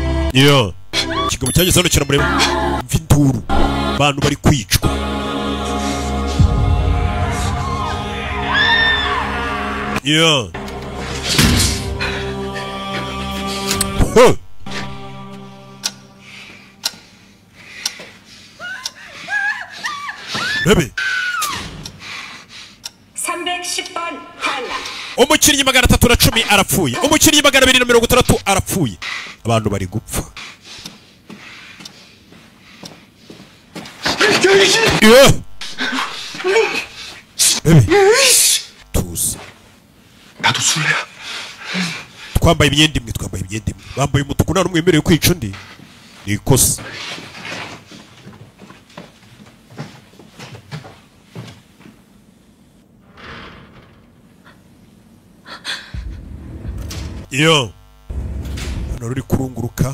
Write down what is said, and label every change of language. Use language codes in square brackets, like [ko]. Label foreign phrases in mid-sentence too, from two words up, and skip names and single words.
[rw] Yo kigabo cyageze hano kiramureba mvinduru abantu bari kwicwa yo Bebe [ko] 310번 탈락. [rw] umukinnyi 310 arapfuye umukinnyi 260 arapfuye abantu bari gupfa Bebe tuzi [ko] 나도 술래야. [rw] twambaye imyenda imwe bambaye umutuku nta n'umwe wemerewe kwica undi ni ikosa iyo hano ruri kurunguruka